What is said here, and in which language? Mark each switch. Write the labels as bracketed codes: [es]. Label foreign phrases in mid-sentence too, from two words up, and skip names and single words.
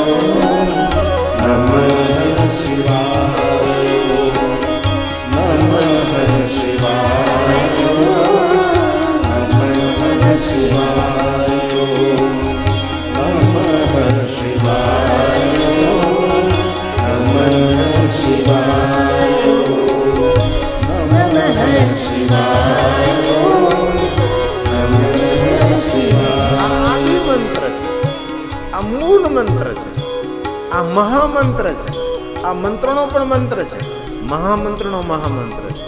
[sa] नमः शिवाय नमः शिवाय नमः शिवाय नमः शिवाय नमः शिवाय नमः शिवाय [gu] મૂળ મંત્ર છે, આ મહામંત્ર છે, આ મંત્રનો પણ મંત્ર છે, મહામંત્રનો મહામંત્ર છે.